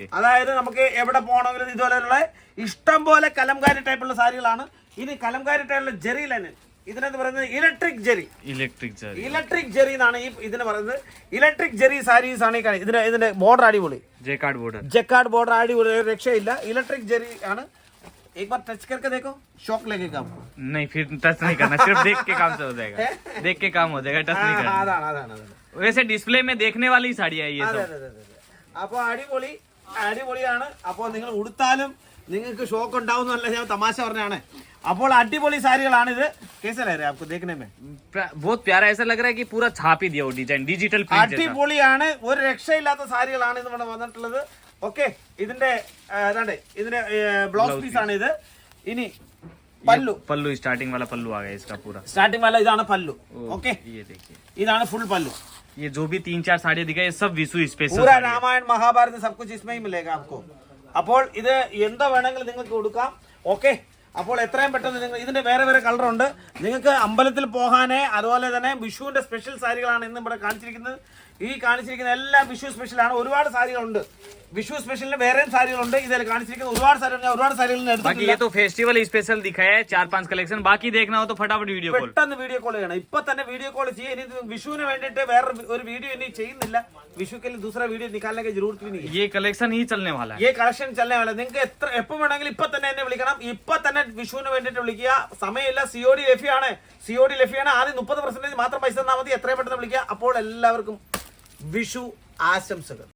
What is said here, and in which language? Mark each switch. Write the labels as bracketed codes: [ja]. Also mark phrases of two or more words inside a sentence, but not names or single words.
[ml] അതായത് നമുക്ക് എവിടെ പോകണമെങ്കിലും ഇതുപോലെയുള്ള ഇഷ്ടം പോലെ കലംകാരി ടൈപ്പുള്ള സാരികളാണ്. ഇനി കലംകാരി ടൈപ്പുള്ള ജെറി ലൈന്, ഇതിനെന്ന് പറയുന്നത് ഇലക്ട്രിക് ജെറി എന്നാണ് ഇതിന് പറയുന്നത്. ഇലക്ട്രിക് ജെറി സാരീസ് ആണ് ഈ കാണുന്നത്. ഇതിന്റെ ബോർഡർ അടിപൊളി, ജക്കാർഡ് ബോർഡർ അടിപൊളി, രക്ഷയില്ല. ഇലക്ട്രിക് ജെറി ആണ്. [hi] एक बार टच करके देखो, शॉक लगेगा आपको. नहीं, फिर टच नहीं करना, सिर्फ देख के काम से हो जाएगा. देख के काम हो जाएगा, टच नहीं करना. वैसे डिस्प्ले में देखने वाली साड़ी है ये सब. [ml] അപ്പൊ അടിപൊളിയാണ്. അപ്പോൾ നിങ്ങൾ ഉടുത്താലും നിങ്ങൾക്ക് ഷോക്ക് ഉണ്ടാവുന്നല്ല, ഞാൻ തമാശ പറഞ്ഞാണ്. അപ്പോൾ അടിപൊളി സാരികളാണ് ഇത്. [hi] कैसा लग रहा है आपको देखने में? बहुत प्यारा, ऐसा लग रहा है कि पूरा छाप ही दिया हो डिजाइन, [en] digital print. [ml] അടിപൊളിയാണ്. ഒരു രക്ഷയില്ലാത്ത സാരികളാണ് ഇത് ഇവിടെ വന്നിട്ടുള്ളത്. ഓക്കെ, ഇതിന്റെ [en] blouse piece [ml] ആണ് ഇത്. ഇനി [hi] पल्लू स्टार्टिंग वाला पल्लू आ गया इसका पूरा. [ml] സ്റ്റാർട്ടിംഗ് वाला ഇതാണ് പല്ലു. ഓക്കെ, [hi] ये देखिए, [ml] ഇതാണ് ഫുൾ പല്ലു. [hi] ये जो भी 3-4 साड़ी दिखाई ये सब विशु स्पेशल. पूरा रामायण महाभारत सब कुछ इसमें ही मिलेगा आपको. [ml] അപ്പോൾ ഇത് എന്താ വേണമെങ്കിലും നിങ്ങൾക്ക് കൊടുക്കാം. ഓക്കെ, അപ്പോൾ എത്രയും പെട്ടെന്ന് നിങ്ങൾ ഇതിന്റെ വേറെ കളറുണ്ട്. നിങ്ങൾക്ക് അമ്പലത്തിൽ പോകാനേ അതുപോലെ തന്നെ വിഷുവിന്റെ സ്പെഷ്യൽ സാരികളാണ് ഇന്ന് ഇവിടെ കാണിച്ചിരിക്കുന്നത്. ഈ കാണിച്ചിരിക്കുന്ന എല്ലാം വിഷു സ്പെഷ്യലാണ്. ഒരുപാട് സാരികളുണ്ട്. വിഷു സ്പെഷ്യലിന് വേറെ സാരികളുണ്ട്. ഇതിൽ കാണിച്ചിരിക്കുന്ന ഒരുപാട് സാരികൾ ഞാൻ ഒരുപാട് സാരികൾ [hi] बाकी ये तो [en] festival special [hi] दिखाया है 4-5 कलेक्शन. बाकी देखना हो तो फटाफट [en] video call. [ml] പെട്ടെന്ന് [en] video call [ml] ചെയ്യണം. ഇപ്പൊ തന്നെ [en] video call [ml] ചെയ്യുക. ഇനി വിഷുവിന് വേണ്ടിയിട്ട് വേറെ ഒരു വീഡിയോ ഇനി ചെയ്യുന്നില്ല. [hi] വിഷു के लिए दूसरा वीडियो निकालने की जरूरत भी नहीं है. ये कलेक्शन ही चलने वाला है. ये കളക്ഷൻ चलने वाला. [ml] നിങ്ങൾക്ക് എപ്പോൾ വേണമെങ്കിലും ഇപ്പൊ തന്നെ എന്നെ വിളിക്കണം. ഇപ്പൊ തന്നെ വിഷുവിന് വേണ്ടിയിട്ട് വിളിക്കുക. സമയമില്ല. COD ലഭ്യമാണ്. COD ലഭ്യമാണ്. ആദ്യം 30% മാത്രം പൈസ തന്നാൽ മതി. എത്രയും പെട്ടെന്ന് വിളിക്കുക. അപ്പോൾ എല്ലാവർക്കും വിഷു ആശംസകൾ.